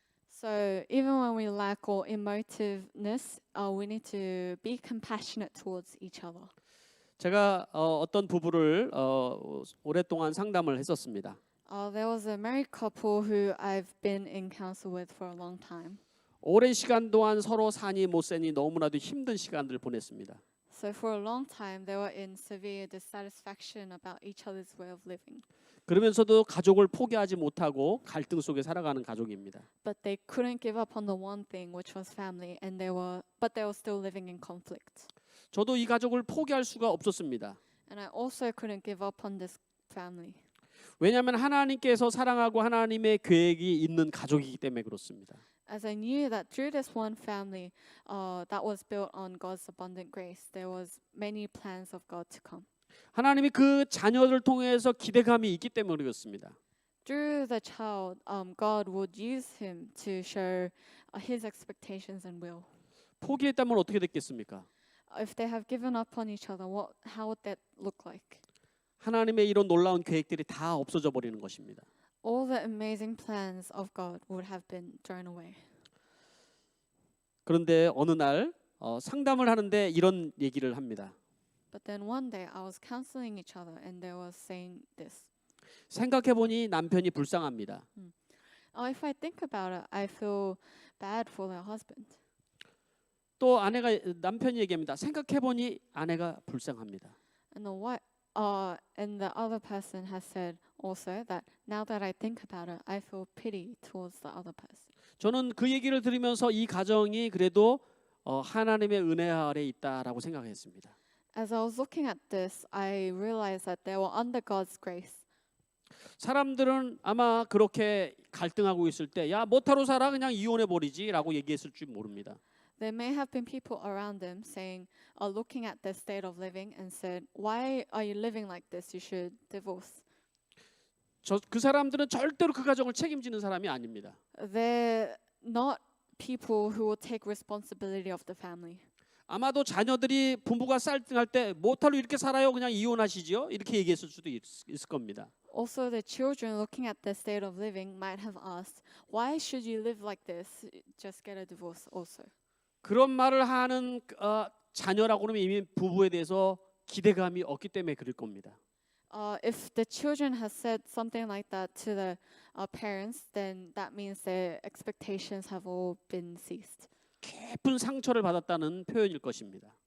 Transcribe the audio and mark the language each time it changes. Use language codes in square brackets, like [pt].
[en] So even when we lack all emotiveness, we need to be compassionate towards each other. [ko] 제가 어떤 부부를 오랫동안 상담을 했었습니다. [en] There was a married couple who I've been in counsel with for a long time. [ko] 오랜 시간 동안 서로 사니 못 사니 너무나도 힘든 시간들을 보냈습니다. [en] So for a long time, they were in severe dissatisfaction about each other's way of living. [ko] 그러면서도 가족을 포기하지 못하고 갈등 속에 살아가는 가족입니다. [en] But they couldn't give up on the one thing, which was family, and they were still living in conflict. [ko] 저도 이 가족을 포기할 수가 없었습니다. [en] And I also couldn't give up on this family. [ko] 왜냐하면 하나님께서 사랑하고 하나님의 계획이 있는 가족이기 때문에 그렇습니다. [en] As I knew that through this one family that was built on God's abundant grace, there was many plans of God to come. [ko] 하나님이 그 자녀를 통해서 기대감이 있기 때문에 그렇습니다. [en] Through the child, God would use him to show his expectations and will. [ko] 포기했다면 어떻게 됐겠습니까? [en] If they have given up on each other, how would that look like? [ko] 하나님의 이런 놀라운 계획들이 다 없어져 버리는 것입니다. [en] All the amazing plans of God would have been thrown away. [ko] 그런데 어느 날 상담을 하는데 이런 얘기를 합니다. [en] But then one day I was counseling each other and they were saying this. [ko] 생각해 보니 남편이 불쌍합니다. [en] If I think about it, I feel bad for their husband. [ko] 또 남편이 얘기합니다. 생각해 보니 아내가 불쌍합니다. [en] And the other person has said also that now that I think about it, I feel pity towards the other person. [ko] 저는 그 얘기를 들으면서 이 가정이 그래도 하나님의 은혜 아래 있다라고 생각했습니다. [en] As I was looking at this, I realized that they were under God's grace. [ko] 사람들은 아마 그렇게 갈등하고 있을 때 야 뭐하러 살아 그냥 이혼해 버리지라고 얘기했을 줄 모릅니다. [en] There may have been people around them saying, looking at their state of living and said, "Why are you living like this? You should divorce." [ko] 그 사람들은 절대로 그 가정을 책임지는 사람이 아닙니다. [en] They're not people who will take responsibility of the family. [ko] 아마도 자녀들이 부부가 쌀등할 때 뭐하러 이렇게 살아요? 그냥 이혼하시지요? 이렇게 얘기했을 수도 있을 겁니다. [en] Also, the children looking at their state of living might have asked, "Why should you live like this? Just get a divorce." Also. [ko] 그런 말을 하는 자녀라고 그러면 이미 부부에 대해서 기대감이 없기 때문에 그럴 겁니다. [en] If the children has said something like that to the parents, then that means their expectations have all been ceased. [ko] 깊은 상처를 받았다는 표현일 것입니다.